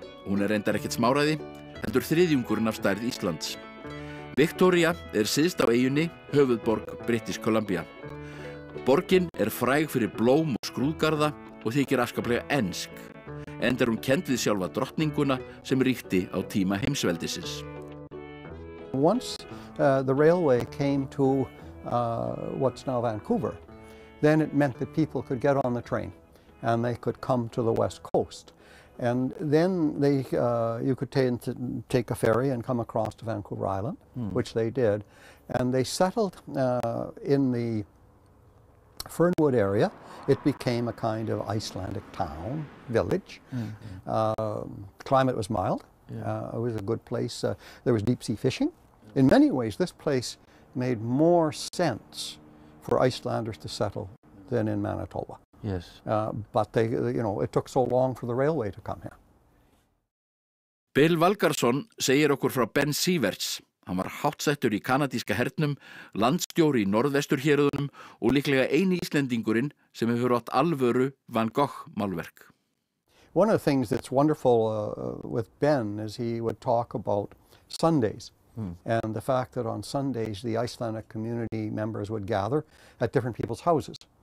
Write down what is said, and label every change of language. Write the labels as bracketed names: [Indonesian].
[Icelandic] Hún reyndar ekkert smáræði, heldur þriðjungurinn af stærð Íslands. Victoria syðst á eyjunni, höfuðborg British Columbia. Borgin fræg fyrir blóm og skrúðgarða og þykir afskaplega ensk. enda hún kennd við sjálfa drottninguna sem ríkti á tíma heimsveldisins. [English] Once the railway came to what's now Vancouver, then it meant that people could get on the train and they could come to the west coast. And then you could take a ferry and come across to Vancouver Island, which they did. And they settled in the Fernwood area. It became a kind of Icelandic town, village. Climate was mild. It was a good place. There was deep sea fishing. In many ways, this place made more sense for Icelanders to settle than in Manitoba. Yes. But it took so long for the railway to come here. [Icelandic] Bill Valgardson segir okkur frá Ben Sieverts. Hann var háttsettur í kanadíska hernum, landstjóri í norðvesturhéruðunum og líklega eini Íslendingurinn sem hefur átt alvöru Van Gogh málverk. [English] One of the things that's wonderful with Ben is he would talk about Sundays. And the fact that on Sundays the Icelandic community members would gather at different people's houses.